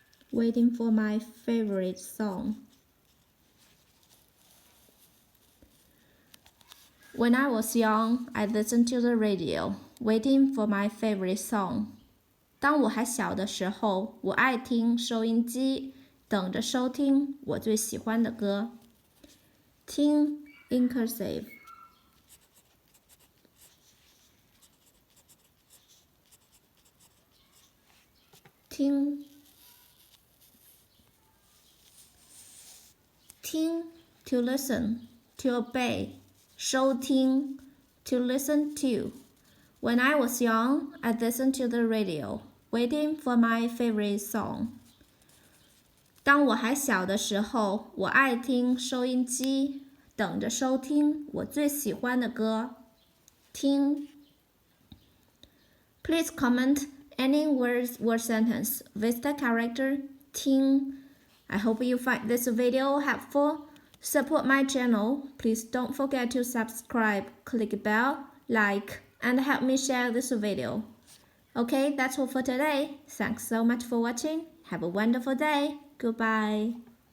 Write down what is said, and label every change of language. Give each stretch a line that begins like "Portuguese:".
English: Waiting for my favorite song. When I was young, I listened to the radio, waiting for my favorite song.
Chinese: 当我还小的时候，我爱听收音机，等着收听我最喜欢的歌。
English: 听 in cursive. 听 to listen, to obey. 收听 to listen to. When I was young, I listened to the radio, waiting for my favorite song.
Chinese: 当我还小的时候，我爱听收音机，等着收听我最喜欢的歌。听
English: Please comment any words or sentence with the character 听. I hope you find this video helpful. Support my channel. Please don't forget to subscribe, click bell, like, and help me share this video. Okay, that's all for today. Thanks so much for watching. Have a wonderful day. Goodbye.